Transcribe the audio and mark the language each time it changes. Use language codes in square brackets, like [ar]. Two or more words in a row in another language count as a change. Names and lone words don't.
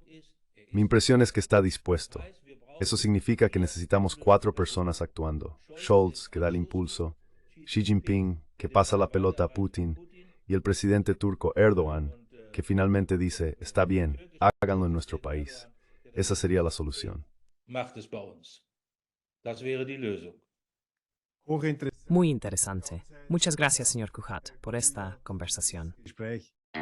[es] Mi impresión es que está dispuesto. Eso significa que necesitamos 4 personas actuando. Scholz, que da el impulso, Xi Jinping, que pasa la pelota a Putin, y el presidente turco Erdogan, que finalmente dice, está bien, háganlo en nuestro país. Esa sería la solución. [de] macht es bei uns. Das wäre die Lösung. Hochinteressantes [es] Muy interesante. Muchas gracias, señor Kujat, por esta conversación. [de] Gespräch.